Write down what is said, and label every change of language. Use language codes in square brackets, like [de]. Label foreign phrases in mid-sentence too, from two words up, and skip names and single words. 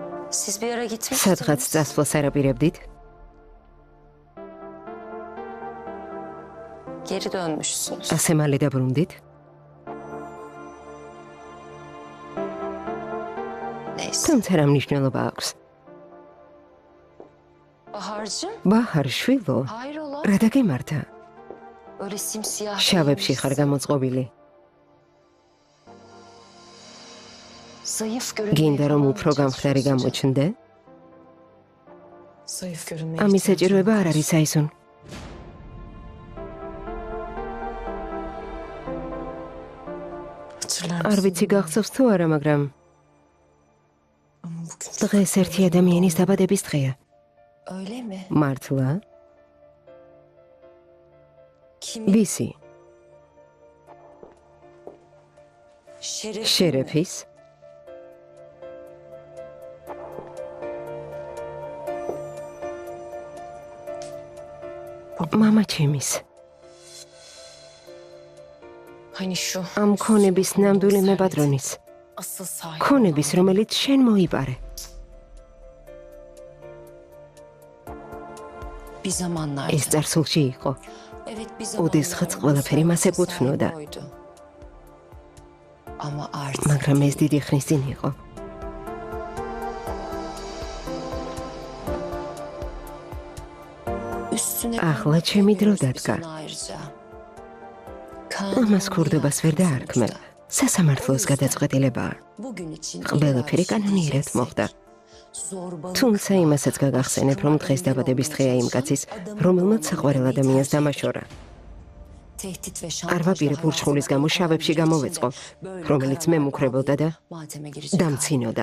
[tr] Siz bir ara gitmiştiniz. [ka] სადღაც წასვლას არაპირებდით? [tr] Geri dönmüşsünüz. [ka] ასე მალე დაბრუნდით? [tr] Neyse. [ka] თუმცა რა მნიშვნელობა აქვს? [tr] Bahar'cığım. [ka] ბაჰარ შვილო, [tr] Hayrola? [ka] რა დაგემართა? [tr] Öyle simsiyah. [ka] შავებში ხარ გამოწყობილი. [tr] Zayıf görünmeye [ka] გინდა რომ [tr] falan [ka] უფრო გამხდარი [tr] çalışıyorsun. [ka] გამოჩნდე? [tr] Zayıf görünmeye [ka] ამის [tr] ihtiyacım [ka] საჭიროება [tr] yok. [ka] არ არის აისუნ. [tr] Hatırlar [ka] არ [tr] mısın? [ka] ვიცი გახსოვს თუ არა, მაგრამ [tr] Ama bugün [ka] დღეს ერთი ადამიანის დაბადების დღეა. [tr] öyle mi? [ka] მართლა? [tr] Kim? [ka] ვისი? [tr] Şeref. [ka] შერეფის? მამა ჩემის. [tr] Hani şu. [ka] ამ ქონების ნამდვილი მებადრონის. [tr] Asıl sahibi. [ka] ქონების, რომელიც შენ მოიპარე. [tr] Bir zamanlar. [ka] ეს წარსულში იყო. [tr] Evet bir [ka] ოდესღაც ყველაფერი მას ეკუთვნოდა. [tr] Ama artık. [ka] მაგრამ ეს დიდი ხნის წინ იყო. [tr] Üstüne. [ka] ახლა ჩემი დრო დადგა. [tr] Ayrıca. [ka] ამას ქურდობას ვერ დაარქმევ. სასამართლოს გადაწყვეტილებაა. [tr] Bugün için. [ka] ყველაფერი კანონიერად მოხდა. თუმცა იმასაც გაგახსენებ, რომ დღეს დაბადების დღეა იმ კაცის, რომელმაც საყვარელ ადამიანს დამაშორა. არ ვაპირებ ურჩხულის გამო შავებში გამოვეწყო, რომელიც მე მუქრებოდა და დამცინოდა.